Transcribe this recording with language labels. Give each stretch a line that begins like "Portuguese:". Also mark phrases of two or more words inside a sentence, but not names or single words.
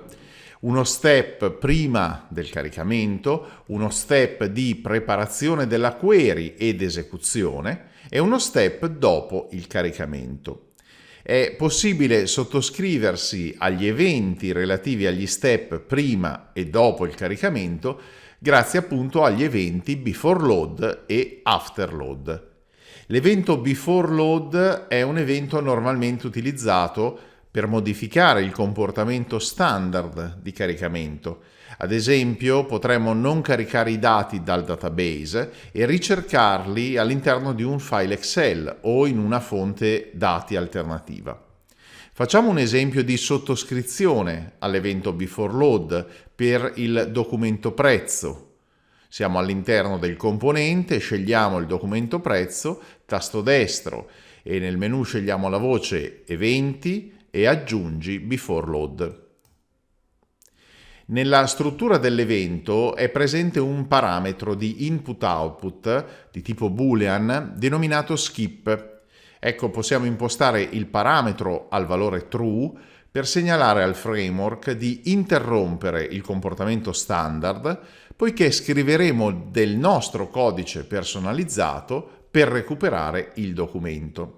Italian: Uno step prima del caricamento, uno step di preparazione della query ed esecuzione e uno step dopo il caricamento. È possibile sottoscriversi agli eventi relativi agli step prima e dopo il caricamento grazie appunto agli eventi
English: before load
Italian: e
English: after load.
Italian: L'evento
English: before load
Italian: è un evento normalmente utilizzato per modificare il comportamento standard di caricamento. Ad esempio, potremmo non caricare i dati dal database e ricercarli all'interno di un file Excel o in una fonte dati alternativa. Facciamo un esempio di sottoscrizione all'evento
English: before load
Italian: per il documento prezzo. Siamo all'interno del componente, scegliamo il documento prezzo, tasto destro e nel menu scegliamo la voce eventi e aggiungi
English: before load.
Italian: Nella struttura dell'evento è presente un parametro di input-output di tipo boolean denominato skip. Ecco, possiamo impostare il parametro al valore true per segnalare al framework di interrompere il comportamento standard, poiché scriveremo del nostro codice personalizzato per recuperare il documento.